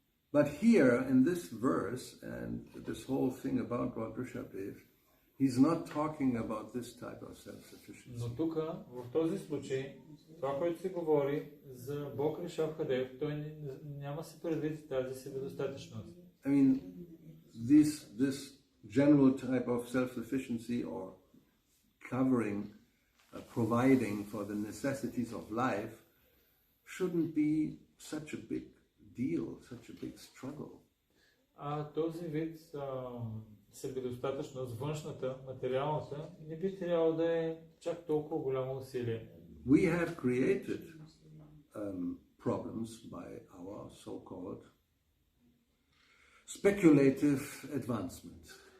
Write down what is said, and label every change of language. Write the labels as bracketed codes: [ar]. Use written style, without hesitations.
[en] But here, in this verse, and this whole thing about Lord Rishabdev, he's not talking about this type of self-sufficiency. [bg] Но тук, в този случай, това, което се говори за Бог Ришабдев, той няма се предвид тази себедостатъчност. [en] I mean, this general type of self-sufficiency or covering, providing for the necessities of life shouldn't be such a big deal, such a big struggle. [bg] Този вид себедостатъчност, външната, материалната, не би трябвало да е чак толкова голямо усилие. [en] We have created problems by our so-called speculative advancement.